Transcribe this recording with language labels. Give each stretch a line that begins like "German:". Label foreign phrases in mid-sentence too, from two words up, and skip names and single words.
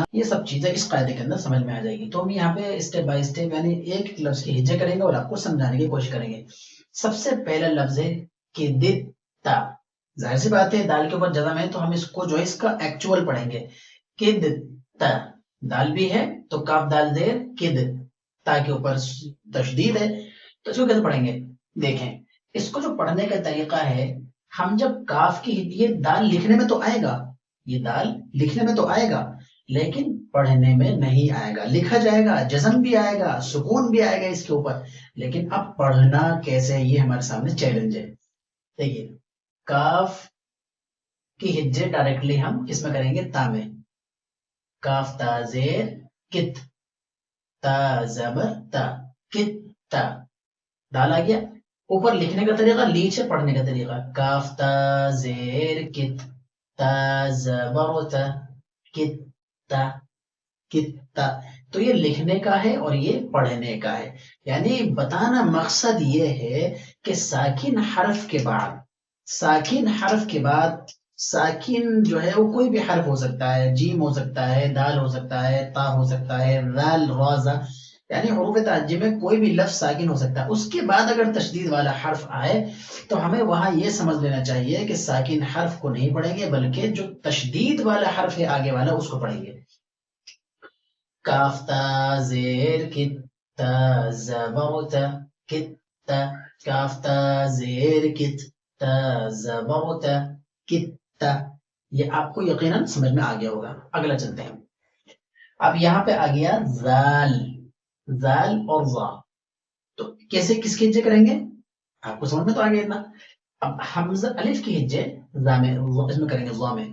Urdu: یہ سب چیزیں اس قاعدے کے اندر سمجھ میں آ جائے گی۔ تو ہم یہاں پہ
English: step by step
Urdu: یعنی ایک لفظ کی ہجے کریں گے اور آپ کو سمجھانے کی کوشش کریں گے۔ سب سے پہلا لفظ ہے کدتا۔ ظاہر سی بات ہے، دال کے اوپر جزم ہے تو ہم اس کو جو ہے اس کا ایکچوئل پڑھیں گے، کدتا۔ دال بھی ہے تو کاف دال زیر کد، تا کے اوپر تشدید ہے، تو اس کو کیسے پڑھیں گے؟ دیکھیں، اس کو جو پڑھنے کا طریقہ ہے، ہم جب کاف کی، یہ دال لکھنے میں تو آئے گا، یہ دال لکھنے میں تو آئے گا لیکن پڑھنے میں نہیں آئے گا۔ لکھا جائے گا، جزم بھی آئے گا، سکون بھی آئے گا اس کے اوپر، لیکن اب پڑھنا کیسے ہے یہ ہمارے سامنے چیلنج ہے۔ دیکھیے، کاف کی ہجے ڈائریکٹلی ہم کس میں کریں گے؟ تا میں۔ کاف تا زیر کت، تا زبر تا، کت تا، دال آ گیا۔ اوپر لکھنے کا طریقہ، نیچے پڑھنے کا طریقہ، کاف تا زیر کت، تا زبر تا، کت تا، کت تا۔ تو یہ لکھنے کا ہے اور یہ پڑھنے کا ہے۔ یعنی بتانا مقصد یہ ہے کہ ساکن حرف کے بعد، ساکن حرف کے بعد، ساکن جو ہے وہ کوئی بھی حرف ہو سکتا ہے، جیم ہو سکتا ہے، دال ہو سکتا ہے، تا ہو سکتا ہے، ذال، را، زا، یعنی حروف تعجی میں کوئی بھی لفظ ساکن ہو سکتا ہے۔ اس کے بعد اگر تشدید والا حرف آئے تو ہمیں وہاں یہ سمجھ لینا چاہیے کہ ساکن حرف کو نہیں پڑھیں گے بلکہ جو تشدید والا حرف ہے آگے والا اس کو پڑھیں گے۔ کاف تا زیر کت، تا زبر تا، کت تا، کاف تا زیر کت، تا زبر تا، کت تا۔ یہ آپ کو یقیناً سمجھ میں آ گیا ہوگا۔ اگلا چلتے ہیں، اب یہاں پہ آ گیا زال، زال اور زا، تو کیسے کس کے ہجے کریں گے آپ کو سمجھ میں تو آ گیا اتنا. اب حمزہ الف کی ہجے زا میں، اس میں کریں گے زا میں.